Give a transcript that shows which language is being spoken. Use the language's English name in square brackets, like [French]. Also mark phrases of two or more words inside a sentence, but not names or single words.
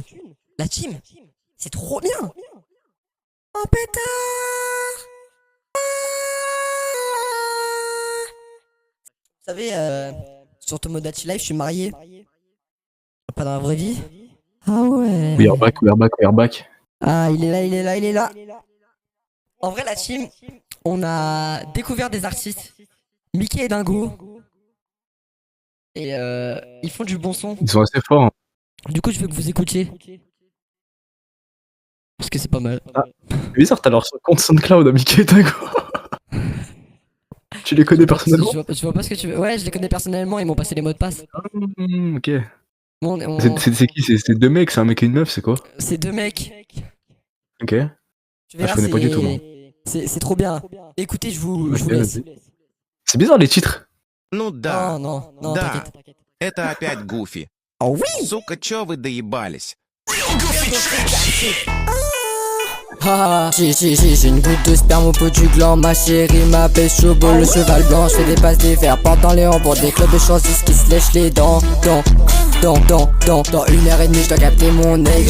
[French] La team, c'est trop bien. Oh pétard. Vous savez, sur Tomodachi Life, je suis marié. Pas dans la vraie vie. Ah ouais. [English] We are back, we are back, we are back. [French] Ah, il est là, il est là, il est là. En vrai, la team, on a découvert des artistes. Mickey et Dingo. Et ils font du bon son. Ils sont assez forts. Hein. Du coup, je veux que vous écoutiez. Parce que c'est pas mal. C'est bizarre, t'as leur compte SoundCloud à Mickey et Tango. Tu les connais personnellement? Je vois pas ce que tu veux. Ouais, je les connais personnellement, ils m'ont passé les mots de passe. Ok. Bon, C'est qui? C'est deux mecs, c'est un mec et une meuf, c'est quoi? c'est deux mecs. Ok. Tu verras, je connais pas du tout, moi. C'est trop bien. Écoutez, je vous Ok, laisse. vas-y. C'est bizarre les titres. [Russian] Ну да, [French] Non, [Russian] Да. [French] t'inquiète. [Russian] это опять Гуфи. [French] Ah oui. [Russian] Сука, чё вы доебались? [French] J'ai une goutte de sperme au bout du gland. Ma chérie m'appelle Chobo, le cheval blanc. Je fais des passes des verres, porte dans les hanches pour des clubs de chances qui se lèchent les dents. Dans 1h30, je dois capter mon ex.